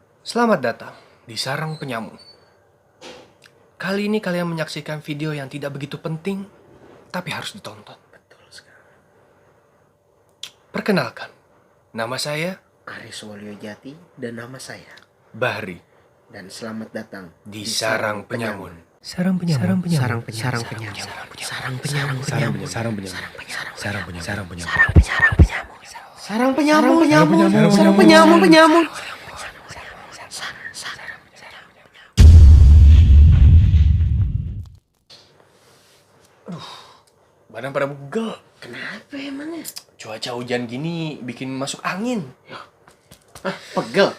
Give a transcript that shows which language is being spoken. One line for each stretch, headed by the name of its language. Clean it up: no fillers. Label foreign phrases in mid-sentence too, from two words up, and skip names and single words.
Indonesian: Selamat datang di Sarang Penyamun. Kali ini kalian menyaksikan video yang tidak begitu penting, tapi harus ditonton. Betul sekali. Perkenalkan, nama saya Aris Walyojati dan nama saya. Bahri Dan selamat datang di Sarang Penyamun. Sarang penyamun. Sarang penyamun. Sarang penyamun. Sarang Penyamun. Sarang penyamun. Sarang Penyamun. Sarang penyamun. Sarang penyamun.
Sundanese: Badan pada bugel.
Indonesian: Kenapa emangnya? Cuaca hujan gini bikin masuk angin. Pegel.